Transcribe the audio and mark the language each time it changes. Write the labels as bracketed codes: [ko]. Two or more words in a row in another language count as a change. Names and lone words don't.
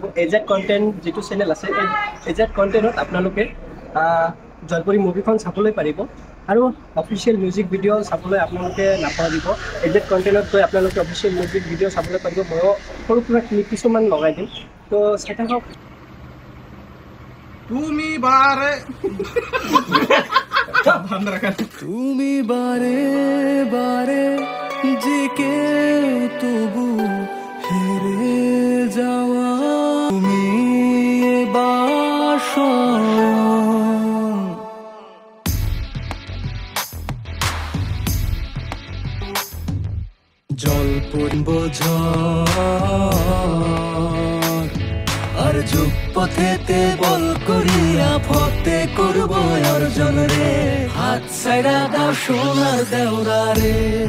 [as] এজেড কণ্টেণ্ট যিটো চেনেল আছে এই এজেড কণ্টেণ্টত আপোনালোকে জলপৰী মুভিখন চাবলৈ পাৰিব। আৰু [en] official music video' [as] চাবলৈ আপোনালোকে নাপাহৰিব। এজেড কণ্টেণ্টত গৈ আপোনালোকে [en] official music video' [as] চাবলৈ পাৰিব। ময়ো সৰু সুৰা ক্লিপ কিছুমান লগাই দিম, তো চাই থাকক। [bn] তুমি বারে তুমি বারে বারে যে কেউ তবু হেরে যাওয়া তুমি বাসর জলপরি বোঝার আর যুগ পথেতে বল করিয়া ফতে করব অর্জন রে হাত ছাইরা দাও সোনার দেওরা রে